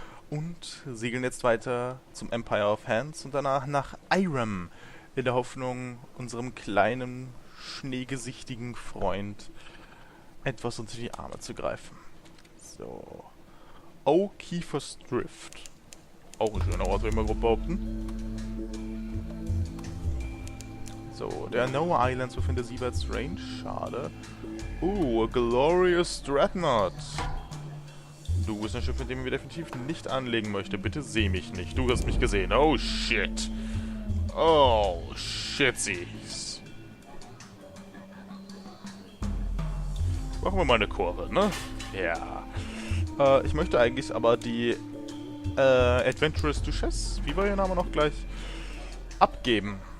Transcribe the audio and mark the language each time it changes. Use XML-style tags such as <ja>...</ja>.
<de>Und segeln jetzt weiter zum Empire of Hands und danach nach Eine, in der Hoffnung, unserem kleinen, schneegesichtigen Freund etwas unter die Arme zu greifen. So. O'Keefe's Drift. Auch ein schöner Ort, würde ich mal grob behaupten.</de> <en>So, there are no islands within the seabed's range.</en> <de>Schade.</de> <en>A glorious Dreadnought.</en> <de>Du bist ein Schiff, mit dem ich definitiv nicht anlegen möchte. Bitte seh mich nicht. Du hast mich gesehen.</de> <en>Oh, shit. Oh, shitsies.</en> <de>Machen wir mal eine Kurve, ne? Ja. Ich möchte eigentlich aber die Adventurous Duchess, wie war ihr Name noch gleich, abgeben.</de>